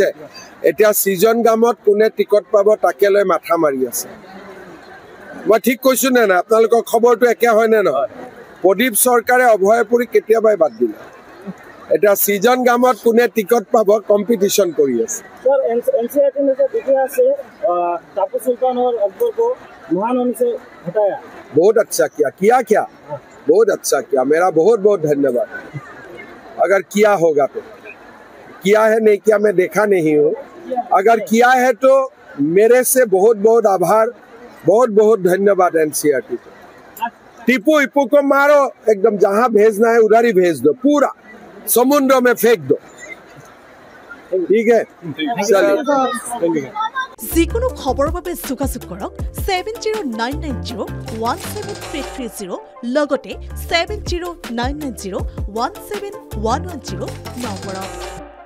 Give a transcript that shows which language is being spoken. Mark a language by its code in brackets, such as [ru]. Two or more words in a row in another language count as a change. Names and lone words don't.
[as] এতিয়া চিজন গামত কোনে টিকট পাব তাকে লৈ মাথা মাৰি আছে। মই ঠিক কৈছো নে নাই? আপোনালোকৰ খবৰটো একে হয় নে নহয়? প্ৰদীপ চৰকাৰে অভয়পুৰী কেতিয়াবাই বাদ দিলে। এটা চিজন গামত কোনে টিকট পাব কম্পিটিশন কৰি আছে। [hi] बहुत अच्छा किया बहुत अच्छा किया, मेरा बहुत बहुत धन्यवाद। अगर किया होगा तो किया है, नहीं किया मैं देखा नहीं हूँ। अगर किया है तो मेरे से बहुत बहुत आभार, बहुत बहुत धन्यवाद NCRT को। टीपू को मारो एकदम, जहाँ भेजना है उधर ही भेज दो, पूरा समुद्र में फेंक दो। ठीक है, चलिए। [as] যিকোনো খবৰৰ বাবে যোগাযোগ কৰক 7099017330 লগতে 7099017110 নম্বৰত।